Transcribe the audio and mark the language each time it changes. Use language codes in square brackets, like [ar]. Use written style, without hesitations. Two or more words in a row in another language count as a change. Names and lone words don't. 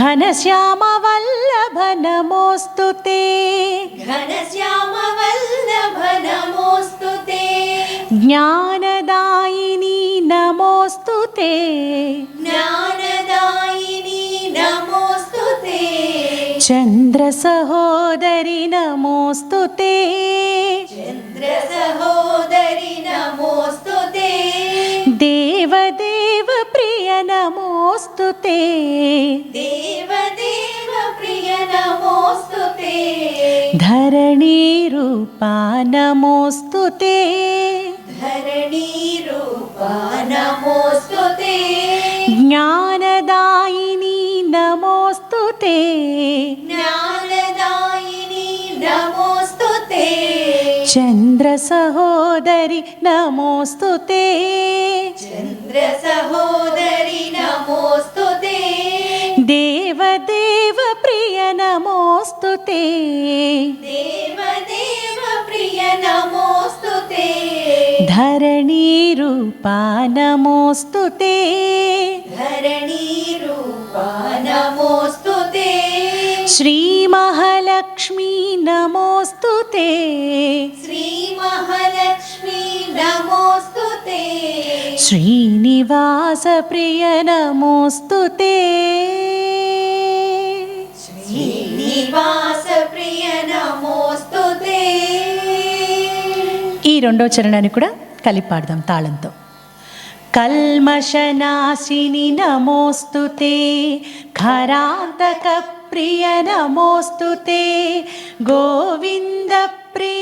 [sa] ఘనశ్యామ వల్లభ నమోస్తుతే घनश्याम वल्लभ नमोस्तुते జ్ఞానదాయిని నమోస్తుతే ज्ञानदायिनी नमोस्तुते చంద్ర సహోదరి నమోస్తుతే चन्द्र सहोदरि नमोस्तुते దేవదేవ ప్రియ నమోస్తుతే देवदेव प्रिय नमोस्तुते ధరణీ రూపా నమోస్తుతే धरणी रूपा नमोस्तुते జ్ఞానదాయిని నమోస్తుతే ज्ञानदायिनी नमोस्तुते చంద్ర సహోదరి నమోస్తుతే चन्द्र सहोदरि नमोस्तुते దేవదేవ ప్రియ నమోస్తుతే देवदेव प्रिय नमोस्तुते ధరణీ రూపా నమోస్తుతే धरणी रूपा नमोस्तुते శ్రీ మహాలక్ష్మీ నమోస్తుతే श्रीमहालक्ष्मी नमोस्तुते శ్రీనివాస ప్రియ నమోస్తుతే श्रीनिवास प्रिय नमोस्तुते [te] ఈ రెండో చరణాన్ని కూడా కలిపి పాడదాం తాళంతో. [sa] కల్మషనాశిని నమోస్తుతే ఖరాంతక ప్రియ నమోస్తుతే గోవింద ప్రియ